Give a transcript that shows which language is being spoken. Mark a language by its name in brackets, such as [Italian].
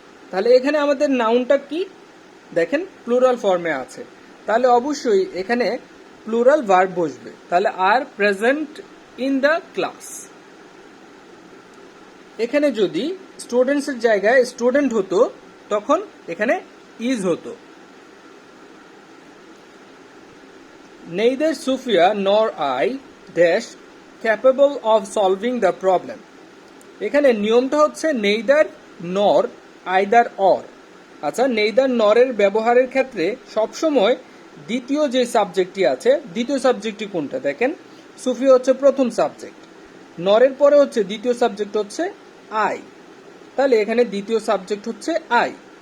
[Bangla] তাহলে এখানে আমাদের নাউনটা কি দেখেন প্লুরাল ফর্মে আছে, তাহলে অবশ্যই এখানে প্লুরাল ভার্ব বসবে। [English] তাহলে are present in the class. [Bangla] এখানে যদি স্টুডেন্টস এর জায়গায় স্টুডেন্ট হতো তখন এখানে ইজ হতো। [English] Neither Sophia nor I dash capable of solving the problem. [Bangla] এখানে নিয়মটা হচ্ছে নেইদার নর আইদার অর। আচ্ছা, নেইদার নরের ব্যবহারের ক্ষেত্রে সবসময় দ্বিতীয় যে সাবজেক্টটি আছে, দ্বিতীয় সাবজেক্টটি কোনটা দেখেন, সুফিয়া হচ্ছে প্রথম সাবজেক্ট, নরের পরে হচ্ছে দ্বিতীয় সাবজেক্ট হচ্ছে আই, তাহলে এখানে দ্বিতীয় সাবজেক্ট হচ্ছে আই।